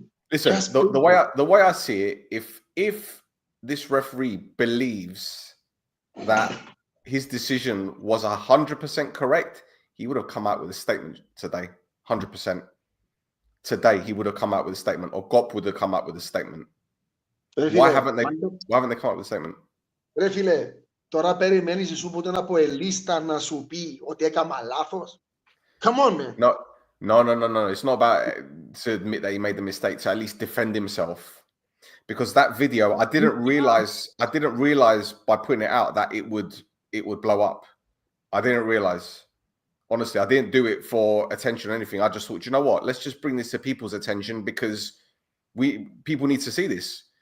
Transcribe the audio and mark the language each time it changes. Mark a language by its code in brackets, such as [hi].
[en] Listen, the way I see it, if this referee believes that his decision was 100% correct, he would have come out with a statement today. 100%. Today he would have come out with a statement, or GOP would have come out with a statement. Why haven't they come out with a statement? [el] Ρε φίλε, τώρα περιμένεις εσύ που τον από ελίστα να σου πει ότι έκανα λάθος. [en] Come on, man. No. It's not about to admit that he made the mistake, to at least defend himself. Because that video, I didn't realize by putting it out that it would blow up. I didn't realize. Honestly, I didn't do it for attention or anything. I just thought, you know what? Let's just bring this to people's attention because people need to see this.